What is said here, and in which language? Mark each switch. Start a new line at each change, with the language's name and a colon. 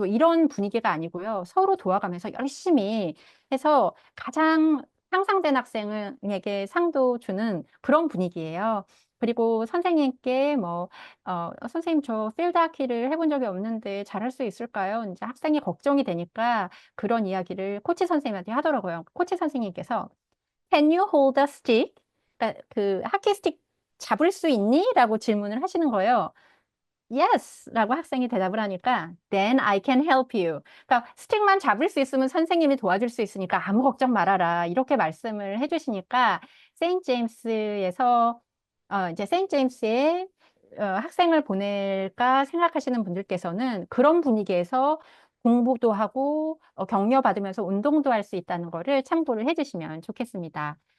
Korean: 뭐 이런 분위기가 아니고요. 서로 도와가면서 열심히 해서 가장 향상된 학생에게 상도 주는 그런 분위기예요. 그리고 선생님께 뭐, 선생님 저 필드 하키를 해본 적이 없는데 잘할 수 있을까요? 이제 학생이 걱정이 되니까 그런 이야기를 코치 선생님한테 하더라고요. 코치 선생님께서
English: Can you hold a stick?
Korean: 그러니까 그 하키 스틱 잡을 수 있니? 라고 질문을 하시는 거예요.
English: Yes!
Korean: 라고 학생이 대답을 하니까
English: Then I can help you.
Korean: 그러니까 스틱만 잡을 수 있으면 선생님이 도와줄 수 있으니까 아무 걱정 말아라. 이렇게 말씀을 해주시니까 세인트 제임스에서 이제 세인트 제임스에 학생을 보낼까 생각하시는 분들께서는 그런 분위기에서 공부도 하고 격려받으면서 운동도 할 수 있다는 거를 참고를 해주시면 좋겠습니다.